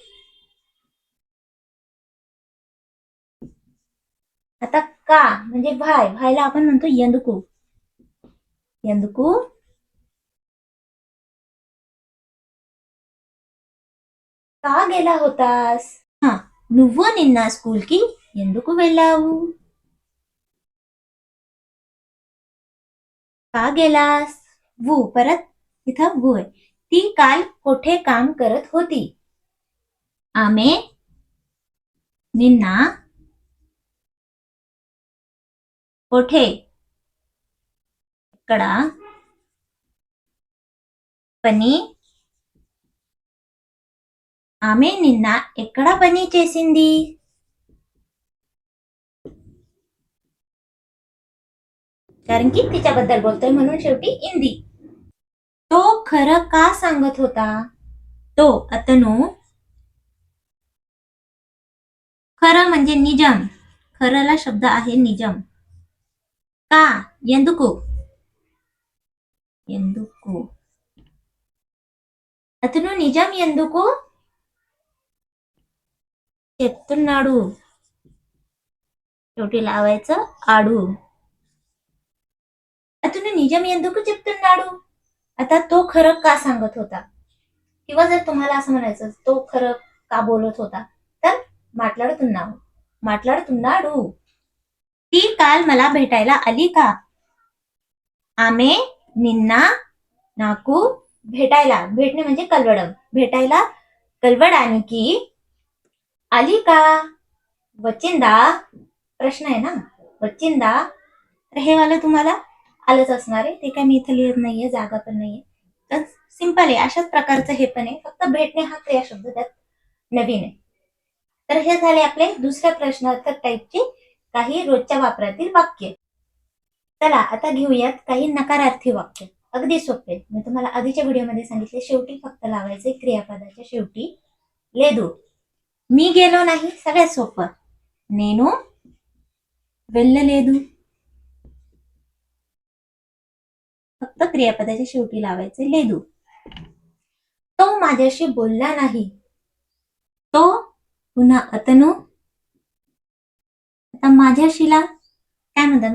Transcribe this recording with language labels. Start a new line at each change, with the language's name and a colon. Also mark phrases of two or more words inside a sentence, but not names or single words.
Marathi: आता का म्हणजे भायला आपण म्हणतो ఎందుకు. ఎందుకు का गेला होतास? हा,
Telugu: నువ్వు నిన్న స్కూల్కి ఎందుకు వెళ్ళావు?
Marathi: का गेलास? वू, परत इथं वू आहे. ती काल कोठे काम करत होती?
Telugu: ఆమె నిన్న कोठे ఇక్కడ పని. ఆమె నిన్న ఎక్కడ పని చేసింది?
Marathi: कारण की तिच्याबद्दल बोलतोय म्हणून शेवटी इंदी. तो खरं का सांगत होता? तो अतनु खरं म्हणजे निजम. खरंला शब्द आहे निजम.
Telugu: का ఎందుకు ఎందుకు అతను నిజం ఎందుకు చెప్తున్నాడు?
Marathi: शेवटी लावायचं
Telugu: ఆడు. అతను నిజం ఎందుకు చెప్తున్నాడు?
Marathi: आता तो खरं का सांगत होता, किंवा जर तुम्हाला असं म्हणायचं तो खरं का बोलत होता, तर మాట్లాడుతున్నాడు. ती काल मला भेटायला आली का?
Telugu: ఆమె నిన్న నాకు
Marathi: भेटायला, भेटणे म्हणजे कलवडम, भेटायला कलवडाనికి आली का? वचिंदा प्रश्न आहे ना, वचिंदा. तर हे वाला तुम्हाला आलंच असणार आहे. ते काय मी इथं लिहित नाहीये, जागा पण नाहीये, तर सिंपल आहे. अशाच प्रकारचं हे पण आहे, फक्त भेटणे हा क्रियाशब्द त्यात नवीन आहे. तर हे झाले आपले दुसऱ्या प्रश्नार्थक टाईपचे काही रोजच्या वापरातील वाक्य. चला आता घेऊयात काही नकारार्थी वाक्य. अगदी सोपे. मी तुम्हाला आधीच्या व्हिडिओमध्ये सांगितले, शेवटी फक्त लावायचे क्रियापदाच्या शेवटी लेदू. मी गेलो नाही, सगळ्यात सोपं.
Telugu: నేను వెళ్ళలేదు.
Marathi: फक्त क्रियापदाच्या शेवटी लावायचे लेदू. तो माझ्याशी बोलला नाही. तो पुन्हा अतनु. आता माझ्याशीला काय म्हणतात?